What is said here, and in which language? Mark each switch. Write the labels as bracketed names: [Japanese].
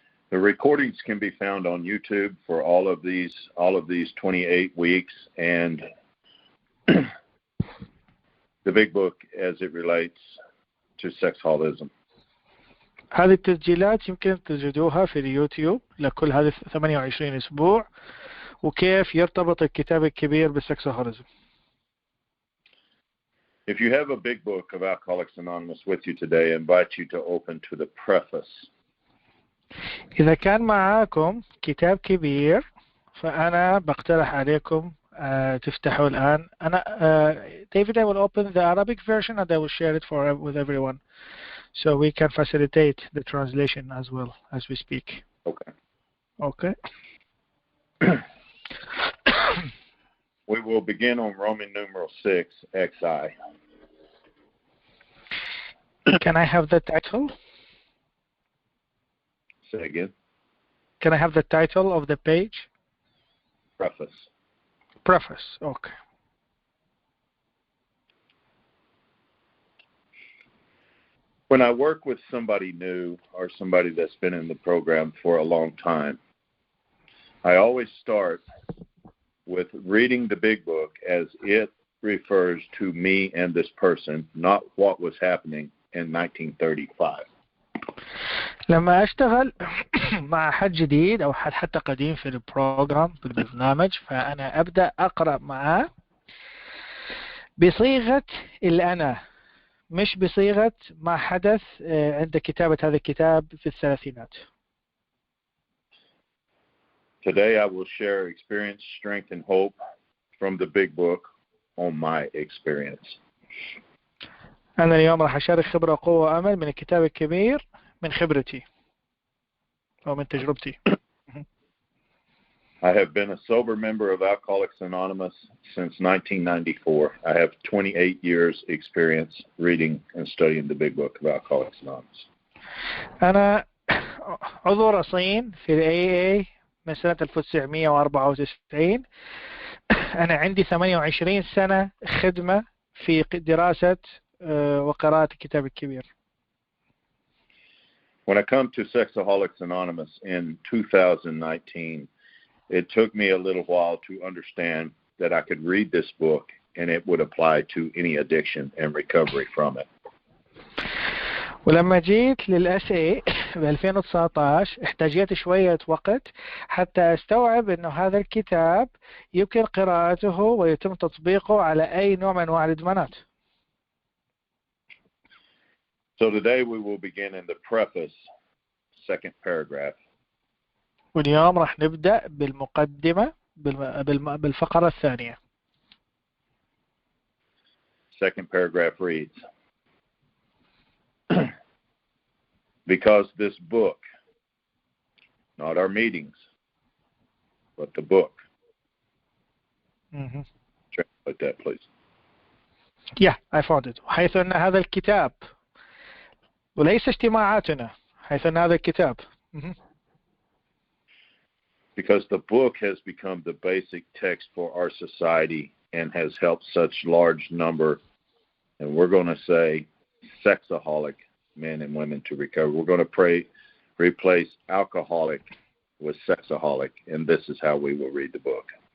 [English] The recordings can be found on YouTube for all of these 28 weeks, and the big book as it relates to sexaholism. [Arabic] هذه التسجيلات يمكن تجدوها في اليوتيوب لكل هذه 28 أسبوع، وكيف يرتبط الكتاب الكبير بالسكسهوليزم. [English] If you have a big book of Alcoholics Anonymous with you today, I invite you to open to the preface. [Arabic] إذا كان معاكم كتاب كبير فأنا بقترح عليكم تفتحوا الآن. [English] David, I will open the Arabic version and I will share it with everyone, so we can facilitate the translation as well as we speak. Okay. We will begin on Roman numeral 6, XI. Can I have the title? Say again. Can I have the title of the page? Preface. Preface, okay. When I work with somebody new or somebody that's been in the program for a long time, I always start with reading the big book as it refers to me and this person, not what was happening in 1935. [Arabic] لما أشتغل مع حد جديد أو حد حتى قديم في البروجرام في البرنامج، فأنا أبدأ أقرأ معاه بصيغة الأنا، مش بصيغة ما حدث عند كتابة هذا الكتاب في الثلاثينات. [English] Today I will share experience, strength, and hope from the big book on my experience. [Arabic] أنا اليوم راح أشارك خبرة وقوة وأمل من الكتاب الكبير من خبرتي أو من تجربتي. [English] I have been a sober member of Alcoholics Anonymous since 1994. I have 28 years experience reading and studying the big book of Alcoholics Anonymous. [Arabic] أنا عضو رصين في ال AA من سنة 1994. أنا عندي 28 سنة خدمة في دراسة وقراءة الكتاب الكبير. [English] When I come to Sexaholics Anonymous in 2019, it took me a little while to understand that I could read this book and it would apply to any addiction and recovery from it. [Arabic] ولما جيت للأسئلة ب 2019 احتاجت شوية وقت حتى أستوعب إنه هذا الكتاب يمكن قراءته ويتم تطبيقه على أي نوع من أنواع الإدمانات. [English] So today we will begin in the preface, second paragraph. [Arabic] واليوم راح نبدأ بالمقدمة بالفقرة الثانية. [English] Second paragraph reads, because this book, not our meetings, but the book. Translate that, please. Yeah, I found it. [Arabic] حيث أن هذا الكتاب وليس اجتماعاتنا، حيث أن هذا الكتاب [English] Because the book has become the basic text for our society and has helped such large number, and we're going to say sexaholic men and women to recover. We're going to replace alcoholic with sexaholic, and this is how we will read the book.